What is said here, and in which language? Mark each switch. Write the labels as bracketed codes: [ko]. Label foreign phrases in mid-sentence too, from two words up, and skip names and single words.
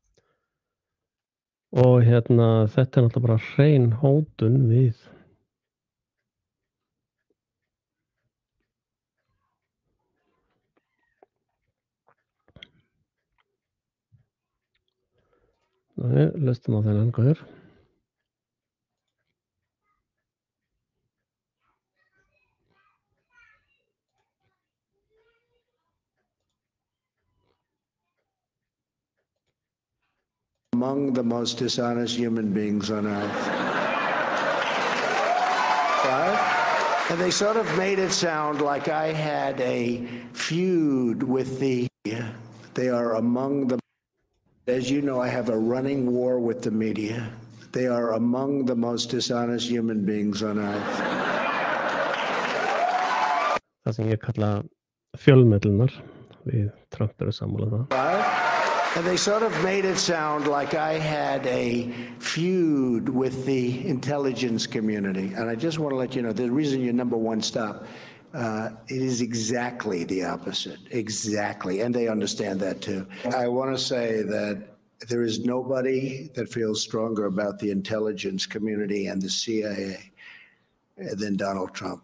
[is] Og þetta náttúrulega bara hrein hótun við Lustum á þennan gaur. [en] Among the most dishonest human beings on earth. Right? And they sort of made it sound like I had a feud with the media. They are among the, as you know, I have a running war with the media. They are among the most dishonest human beings on earth. [is] Það sem ég kalla fjölmiðlunar, við Trump eru sammála það. [en] Right? And they sort of made it sound like I had a feud with the intelligence community. And I just want to let you know, the reason you're number one stop, it is exactly the opposite. Exactly. And they understand that too. I want to say that there is nobody that feels stronger about the intelligence community and the CIA than Donald Trump.